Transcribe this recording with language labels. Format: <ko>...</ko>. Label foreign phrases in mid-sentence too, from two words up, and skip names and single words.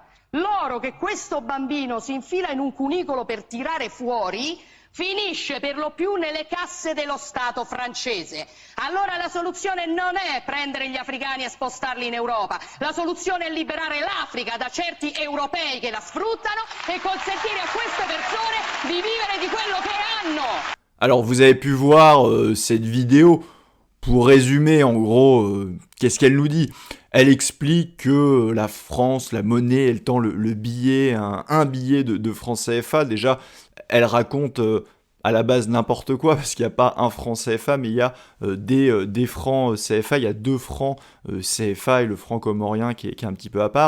<it>L'oro che questo bambino si infila in un cunicolo per tirare fuori finisce per lo più nelle casse dello Stato francese. Allora la soluzione non è prendere gli africani e spostarli in Europa, la soluzione è liberare l'Africa da certi europei che la sfruttano e consentire a queste persone di vivere di quello che hanno.</it> <fr>Alors vous avez pu voir cette vidéo. Pour résumer en gros, qu'est-ce qu'elle nous dit ? Elle explique que la France, la monnaie, elle tend le billet, un billet de franc CFA. Déjà, elle raconte à la base n'importe quoi, parce qu'il n'y a pas un franc CFA, mais il y a des francs CFA, il y a 2 francs CFA et le franc comorien qui est un petit peu à part.</fr>